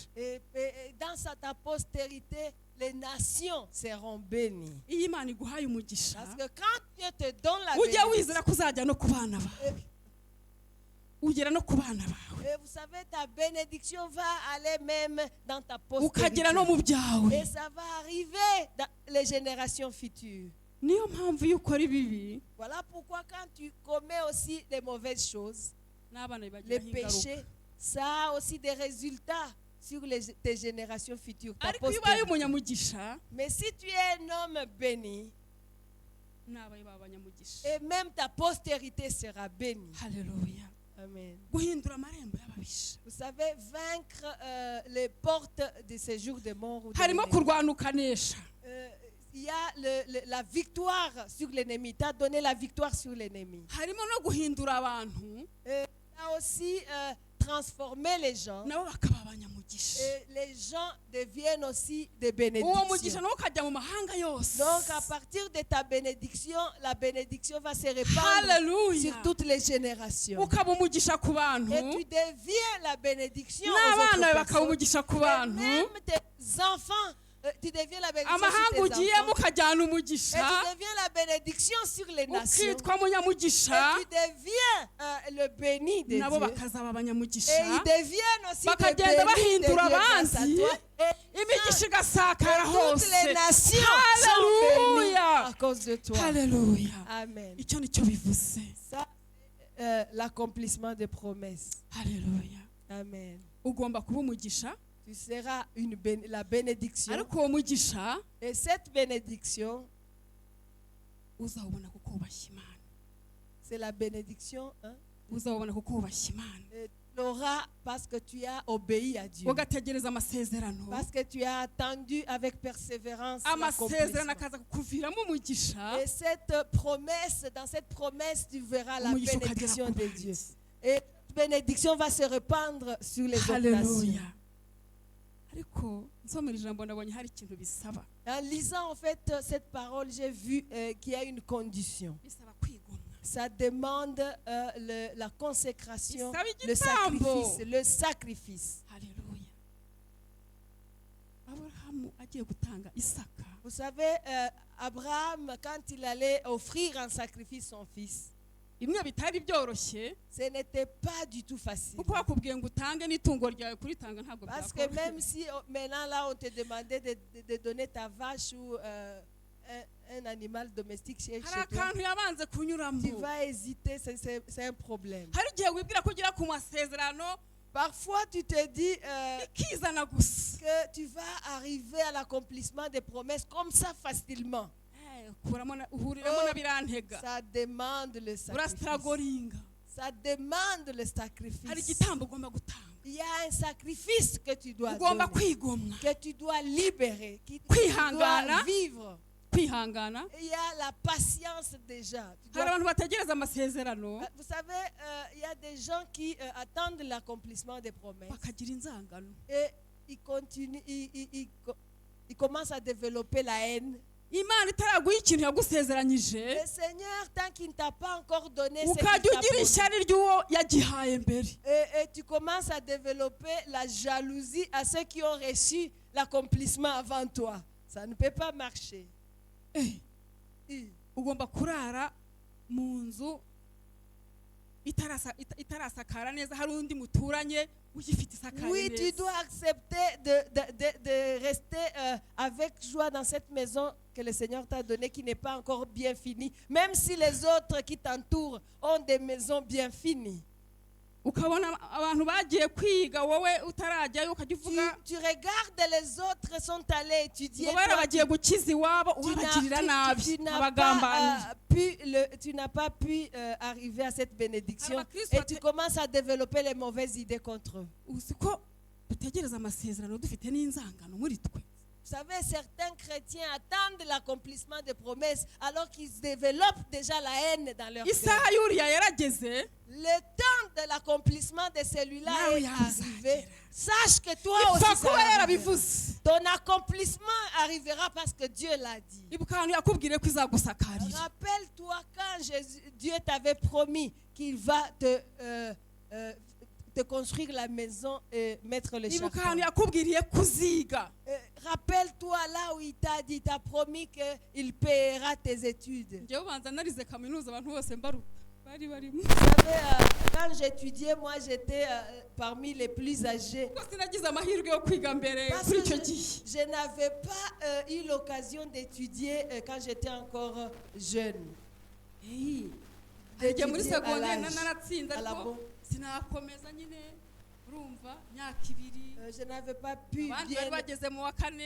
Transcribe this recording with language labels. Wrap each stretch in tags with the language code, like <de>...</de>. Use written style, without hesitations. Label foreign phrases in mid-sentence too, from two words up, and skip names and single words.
<fr>Et dans ta postérité, les nations seront bénies.</fr> <rw>Iyo Imana iguhaye umugisha,</rw> <fr>Parce que quand Dieu te donne la</fr> <rw>ujya</rw> <fr>bénédiction,</fr> <rw>wizera ko uzajya no ku bana bawe, ugera no ku bana bawe,</rw> <fr>et vous savez, ta bénédiction va aller même dans ta</fr> <rw>ukagera no</rw> <fr>postérité.</fr> <rw>mu byawe.</rw> <fr>Et ça va arriver dans les générations futures.</fr> <rw>Niyo mpamvu iyo ukora ibibi,</rw> <fr>Voilà pourquoi quand tu commets aussi les mauvaises choses,</fr> <rw>n'abana</rw> <fr>les</fr> <rw>bibagiraho ingaruka.</rw> <fr>péchés, ça a aussi des résultats sur tes générations futures, ta</fr> <rw>Ariko iyo ubaye</rw> <fr>postérité.</fr> <rw>umunyamugisha,</rw> <fr>Mais si tu es un homme béni,</fr> <rw>n'abaye b'abanyamugisha.</rw> <fr>et même ta postérité sera bénie.</fr> <rw>Haleluya.</rw> <fr>Amen.</fr> <rw>Guhindura amarembo y'ababisha.</rw> <fr>Vous savez, vaincre les portes de ces jours de mort. Ou de</fr> <rw>Harimo</rw> <fr>l'ennemi.</fr> <rw>kurwana ukanesha.</rw> <fr>Il y a la victoire sur l'ennemi. Tu as donné la victoire sur l'ennemi.</fr> <rw>Harimo no guhindura abantu</rw> <fr>Tu as aussi transformé les gens.</fr> <rw>nabo bakaba abanyamugisha.</rw> <fr>Et les gens deviennent aussi des</fr> <rw>Uwo mugisha</rw> <fr>bénédictions.</fr> <rw>nawo ukajya mu mahanga yose.</rw> <fr>Donc à partir de ta bénédiction, la bénédiction va se répandre</fr> <rw>Haleluya.</rw> <fr>sur toutes les générations.</fr> <rw>Ukaba umugisha ku bantu,</rw> <fr>Et tu deviens la bénédiction aux</fr> <rw>n'abana</rw> <fr>autres</fr> <rw>bawe bakaba</rw> <fr>personnes.</fr> <rw>umugisha ku</rw> <fr>Et</fr> <rw>bantu,</rw> <fr>même tes enfants tu deviens la bénédiction</fr> <rw>amahanga</rw> <fr>sur tes</fr> <rw>ugiyemo</rw> <fr>enfants.</fr> <rw>ukajyana</rw> <fr>Et</fr> <rw>umugisha</rw> <fr>tu deviens la bénédiction sur les nations.</fr> <rw>ukitwa</rw> <fr>Et</fr> <rw>munyamugisha</rw> <fr>tu deviens le béni de</fr> <rw>nabo</rw> <fr>Dieu.</fr> <rw>bakazaba</rw> <fr>Et</fr> <rw>abanyamugisha</rw> <fr>ils deviennent aussi des</fr> <rw>bakagenda</rw> <fr>bénis de Dieu</fr> <rw>bahindura</rw> <fr>grâce à</fr> <rw>abandi</rw> <fr>toi. Et</fr> <rw>imigisha igasakara</rw> <fr>toutes</fr> <rw>hose</rw> <fr>les nations sont bénies</fr> <rw>haleluya</rw> <fr>à cause de toi.</fr> <rw>haleluya</rw> <fr>Amen.</fr> <rw>icyo nicyo bivuze</rw> <fr>Ça, l'accomplissement des promesses.</fr> <rw>haleluya</rw> <fr>Amen.</fr> <rw>ugomba kuba umugisha</rw> <fr>Tu seras la bénédiction.</fr> <rw>ariko uwo mugisha</rw> <fr>Et cette bénédiction,</fr> <rw>uzawubona kuko wubashye imana</rw> <fr>c'est la bénédiction. Hein?</fr> <rw>uzawubona kuko wubashye imana</rw> <fr>Et tu l'auras parce que tu as obéi à Dieu.</fr> <rw>ugategereza amasezerano</rw> <fr>Parce que tu as attendu avec persévérance</fr> <rw>amasezerano</rw> <fr>l'accomplissement.</fr> <rw>akaza kukuviramo umugisha</rw> <fr>Et cette promesse, dans cette promesse, tu verras la</fr> <rw>umugisha ukagera</rw> <fr>bénédiction</fr> <rw>ku</rw> <fr>de</fr> <rw>bandi</rw> <fr>Dieu. Et cette bénédiction va se répandre sur les autres nations.</fr> <rw>haleluya ariko nsomera ijambo nabonye hari ikintu bisaba</rw> <fr>En lisant en fait cette parole, j'ai vu qu'il y a une condition.</fr> <rw>bisaba kwigomwa</rw> <fr>Ça demande la consécration,</fr> <rw>bisaba</rw> <fr>le</fr> <rw>igitambo</rw> <fr>sacrifice, le sacrifice.</fr> <rw>haleluya aburahamu agiye gutanga isaka</rw> <fr>Vous savez, Abraham, quand il allait offrir en sacrifice son fils,</fr> <rw>bimwe bitari byoroshye</rw> <fr>ce n'était pas du tout facile.</fr> <rw>kuko bakubwiye ngo utange n'itungo ryawe kuritanga ntabwo</rw> <fr>Parce que</fr> <rw>byakorohera</rw> <fr>même si maintenant là on te demandait de donner ta vache ou un animal domestique chez</fr> <rw>hari</rw> <fr>toi,</fr> <rw>akantu yabanze kunyuramo</rw> <fr>tu vas hésiter, c'est un problème.</fr> <rw>hari igihe wibwira ko ugera ku masezerano</rw> <fr>Parfois tu te dis</fr> <rw>ikizana gusa</rw> <fr>que tu vas arriver à l'accomplissement des promesses comme ça facilement.</fr> <rw>uhuriramo na birantega</rw> <fr>Ça demande le sacrifice.</fr> <rw>urasitaragoringa</rw> <fr>Ça demande le</fr> <rw>hari</rw> <fr>sacrifice.</fr> <rw>igitambo ugomba gutanga</rw> <fr>Il y a un sacrifice que tu dois</fr> <rw>ugomba</rw> <fr>donner,</fr> <rw>kwigomwa</rw> <fr>que tu dois libérer, que tu</fr> <rw>Kwihangana.</rw> <fr>dois vivre.</fr> <rw>kwihangana</rw> <fr>Il y a la patience déjà. Tu dois-</fr> <rw>hari abantu bategereza amasezerano</rw> <fr>Vous savez, il y a des gens qui attendent l'accomplissement des promesses</fr> <rw>bakagira inzangano</rw> <fr>et ils continuent, ils commencent à développer la haine.</fr> <rw>imana itaraguha ikintu yagusezeranyije</rw> <fr>Le Seigneur, tant qu'il ne t'a pas encore donné ce qu'il</fr> <rw>ukajya</rw> <fr>t'a</fr> <rw>ugira</rw> <fr>promis,</fr> <rw>ishyari ry'uwo yagihaye mbere</rw> <fr>et tu commences à développer la jalousie à ceux qui ont reçu l'accomplissement avant toi. Ça ne peut pas marcher. Eh, Oui.</fr> <rw>ugomba kurara mu nzu itarasakara neza hari undi muturanye ugifite isakara</rw> <fr>Oui, tu</fr> <rw>neza</rw> <fr>dois accepter de rester avec joie dans cette maison que le Seigneur t'a donnée qui n'est pas encore bien finie, même si les autres qui t'entourent ont des maisons bien finies.</fr> <rw>ukabona abantu bagiye kwiga wowe utarajyayo ukajya uvuga</rw> <fr>Tu regardes les autres sont allés étudier.</fr> <rw>ngo bari</rw> <fr>toi,</fr> <rw>bagiye gukiza iwabo</rw> <fr>tu</fr> <rw>ubabagirira nabi</rw> <fr>tu n'as</fr> <rw>abagambanyi</rw> <fr>tu n'as pas pu arriver à cette bénédiction</fr> <rw>Abakristo</rw> <fr>et tu commences à développer les mauvaises idées contre eux.</fr> <rw>uzi ko dutegereza amasezerano dufite n'inzangano muri twe</rw> <fr>Vous savez, certains chrétiens attendent l'accomplissement des promesses alors qu'ils développent déjà la haine dans leur cœur.</fr> <rw>isaha y'uriya yarageze</rw> <fr>Le temps de l'accomplissement de celui-là</fr> <rw>Nawe</rw> <fr>est</fr> <rw>yazagera.</rw> <fr>arrivé. Sache que toi</fr> <rw>ipfa</rw> <fr>aussi, ça</fr> <rw>kuba</rw> <fr>arrivera.</fr> <rw>yarabivuze</rw> <fr>Ton accomplissement arrivera parce que Dieu l'a dit.</fr> <rw>ibuka ahantu yakubwire ko izagusakarira</rw> <fr>Rappelle-toi quand Dieu t'avait promis qu'il va te construire la maison et mettre le</fr> <rw>ibuka ahantu</rw> <fr>charpent.</fr> <rw>yakubwiriye kuziga</rw> <fr>Rappelle-toi là où il t'a promis qu'il paiera tes études.</fr> <rw>njyewe ubanza narize kaminuza abantu bose mbaruta bari barimo</rw> <fr>Vous savez, quand j'étudiais, moi j'étais parmi les plus âgés.</fr> <rw>kuko sinagize amahirwe yo kwiga mbere</rw> <fr>Parce</fr> <rw>kuri</rw> <fr>que</fr> <rw>icyo gihe</rw> <fr>je n'avais pas eu l'occasion d'étudier quand j'étais encore jeune.</fr> <rw>igihe muri</rw> <fr>D'étudier à</fr> <rw>segonderi</rw> <fr>l'âge,</fr> <rw>naratsinze</rw> <fr>à la</fr> <rw>ariko</rw> <fr>bon.</fr> <rw>sinakomeza nyine urumva myaka ibiri</rw> <fr>Je n'avais pas pu</fr> <rw>abandi bari</rw> <fr>bien</fr> <rw>bageze mu wa kane</rw>